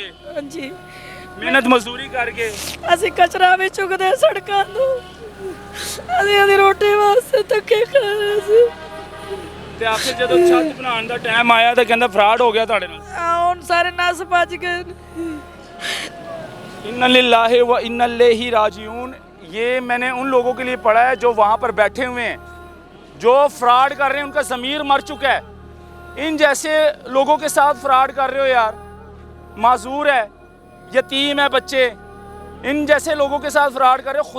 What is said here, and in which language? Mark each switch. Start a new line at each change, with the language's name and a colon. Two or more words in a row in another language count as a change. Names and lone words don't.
Punjabi: ਹਾਂਜੀ, ਮਿਹਨਤ ਮਜ਼ਦੂਰੀ ਕਰਕੇ। ਅਸੀਂ ਕਚਰਾ ਵੀ ਚੁੱਕਦੇ ਸੜਕਾਂ ਤੋਂ। ਅਸੀਂ ਉਹਦੀ ਰੋਟੀ ਵਾਸਤੇ ਧੱਕੇ ਖਾ ਰਹੇ ਸੀ। ਤੇ ਆਖਿਰ ਜਦੋਂ ਛੱਤ ਬਣਾਉਣ ਦਾ ਟਾਈਮ ਆਇਆ ਤਾਂ ਕਹਿੰਦਾ ਫਰਾਡ ਹੋ ਗਿਆ ਤੁਹਾਡੇ ਨਾਲ। ਹੁਣ ਸਾਰੇ ਨਸ ਭੱਜ ਗਏ ਨੇ।
Arabic: إنا لله وإنا إليه راجعون,
Urdu: یہ میں نے ان لوگوں کے لیے پڑھا ہے جو وہاں پر بیٹھے ہوئے ہیں، جو فراڈ کر رہے ہیں، ان کا ضمیر مر چکا ہے. ان جیسے لوگوں کے ساتھ فراڈ کر رہے ہو یار، معذور ہے، یتیم ہے بچے، ان جیسے لوگوں کے ساتھ فراڈ کر رہے ہو.